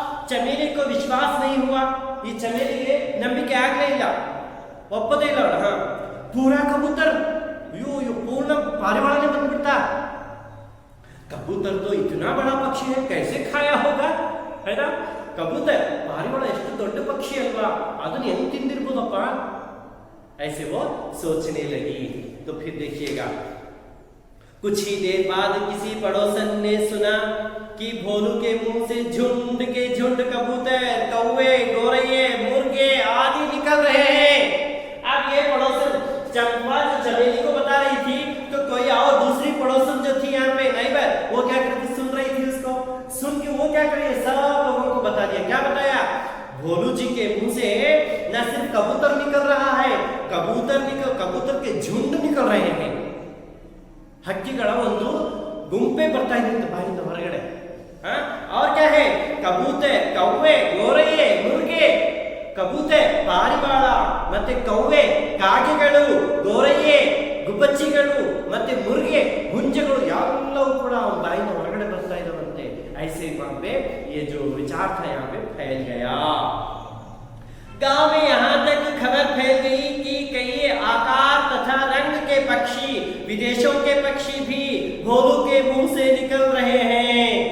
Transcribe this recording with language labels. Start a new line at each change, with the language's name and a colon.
Hindi: चमेली को विश्वास नहीं हुआ,
Kannada: ಈ ಚಮೇಲಿಗೆ ನಂಬಿಕೆ ಆಗಲೇ ಇಲ್ಲ, ಒಪ್ಪದೇ ಇಲ್ಲ ಅವಳು।
Hindi: हाँ, पूरा कबूतर,
Kannada: ಅಯ್ಯೋ ಪೂರ್ಣ ಪಾರಿವಾಳನೇ ಬಂದ್ಬಿಡ್ತಾ।
Hindi: कबूतर तो इतना बड़ा पक्षी है, कैसे खाया होगा, है ना? कबूतर भारी बड़ा
Kannada: ಎಷ್ಟು ದೊಡ್ಡ
Hindi: पक्षी
Kannada: ಅಲ್ವಾ, ಅದನ್ನ ಹೆಂಗ್ ತಿಂದಿರಬಹುದಪ್ಪ,
Hindi: ऐसे वो सोचने लगी। तो फिर देखिएगा, कुछ ही देर बाद किसी पड़ोसन ने सुना कि भोलू के मुंह से झुंड के झुंड कबूतर, कौवे, गोरैये, मुर्गे आदि निकल रहे हैं। अब ये पड़ोसन चंपा जो चमेली को बता रही थी, तो कोई और दूसरी पड़ोसन जो थी यहाँ पे नाइबर, वो क्या करती, सुन रही थी उसको। सुन के वो क्या करे, सब लोगों को बता दिया। क्या बताया? भोलू जी के मुंह से न सिर्फ कबूतर निकल रहा है, कबूतर के झुंड निकल रहे हैं।
Kannada: ಹಕ್ಕಿಗಳ ಒಂದು ಗುಂಪೆ ಬರ್ತಾ ಇದೆ ಅಂತ ಬಾಯಿಂದ ಹೊರಗಡೆ।
Hindi: और क्या है, कबूतर, कौवे, गोरैये, मुर्गे, कबूतर,
Kannada: ಪಾರಿವಾಳ ಮತ್ತೆ ಕೌವೆ, ಕಾಗೆಗಳು, ಗೋರಯ್ಯೆ, ಗುಬ್ಬಚ್ಚಿಗಳು ಮತ್ತೆ ಮುರ್ಗೆ, ಹುಂಜಗಳು ಎಲ್ಲವೂ ಕೂಡ ಅವನ ಬಾಯಿಂದ ಹೊರಗಡೆ ಬರ್ತಾ ಇದ್ದಾವಂತೆ।
Hindi: ऐसे वहां पे ये जो विचार था यहाँ पे फैल गया। गांव में यहाँ तक खबर फैल गई कि कई आकार तथा रंग के पक्षी, विदेशों के पक्षी भी भोलू के मुंह से निकल रहे हैं।